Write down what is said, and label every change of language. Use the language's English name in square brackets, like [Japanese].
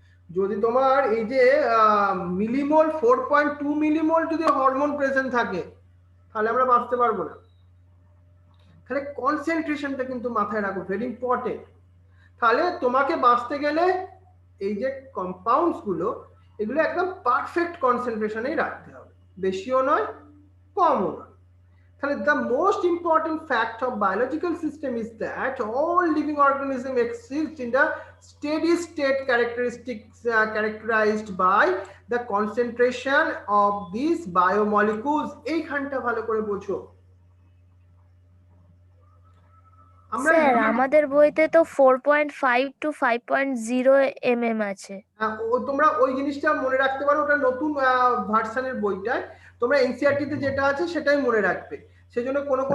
[Bangla] যদি তোমার এই যে মিলিমোল 4.2 মিলিমোল যদি হরমোন প্রেজেন্ট থাকে, তাহলে আমরা বাঁচতে পারবো না। তাহলে কনসেন্ট্রেশনটা কিন্তু মাথায় রাখো, ভেরি ইম্পর্টেন্ট। তাহলে তোমাকে বাঁচতে গেলে এই যে কম্পাউন্ডস গুলো, এগুলো একদম পারফেক্ট কনসেন্ট্রেশনেই রাখতে হবে, বেশিও নয় কমও নয়। [English] তাহলে the most important fact of biological system is that all living organisms exist in the steady state characteristics characterized by the concentration of these biomolecules। [Bangla] এইখানটা ভালো করে বোঝো। স্যার আমাদের বইতে তো 4.5 to 5.0 mm আছে। তোমরা ওই জিনিসটা মনে রাখতে পারো, ওটা নতুন ভার্সনের বইটায়, তোমরা এনসিইআরটি তে যেটা আছে সেটাই মনে রাখবে, সেজন্য কোনো